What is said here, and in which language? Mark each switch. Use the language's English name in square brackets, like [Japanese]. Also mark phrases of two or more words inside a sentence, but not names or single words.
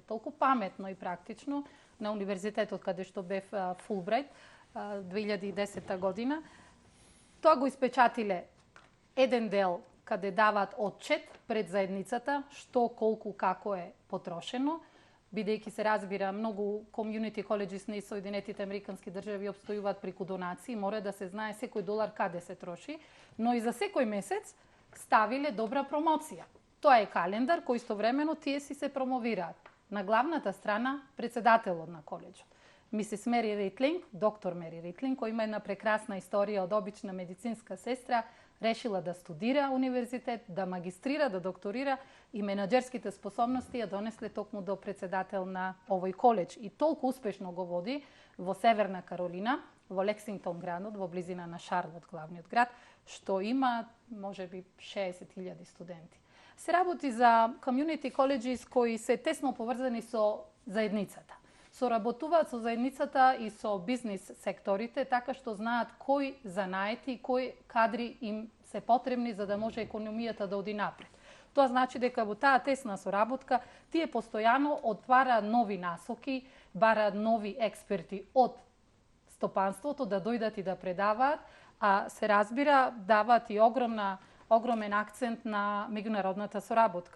[Macedonian] Толку паметно и практично на универзитетот каде што бев Фулбрайт 2010 година. Тоа го испечатиле еден дел каде даваат отчет пред заедницата што, колку, како е потрошено. бидејќи се разбира, многу [English] community colleges [Macedonian] на Соединетите Американски држави обстојуваат преку донации, мора да се знае секој долар каде се троши, но и за секој месец ставиле добра промоција. Тоа е календар кој истовремено тие си се промовираат. На главната страна председателот на коледжот. Мисис Мери Ритлинг, доктор Мери Ритлинг, која има една прекрасна историја од обична медицинска сестра, решила да студира универзитет, да магистрира, да докторира и менаџерските способности ја донесле токму до председател на овој коледж. И толку успешно го води во Северна Каролина, во Лексингтон градот, во близина на Шарлот, главниот град, што има можеби 60.000 студенти. Се работи за [English] community colleges [Macedonian] кои се тесно поврзани со заедницата. Соработуваат со заедницата и со бизнис секторите, така што знаат кои занаети и кои кадри им се потребни за да може економијата да оди напред. Тоа значи дека во таа тесна соработка тие постојано отвара нови насоки, бара нови експерти од стопанството да дојдат и да предаваат, а се разбира даваат и огромен акцент на меѓународната соработка.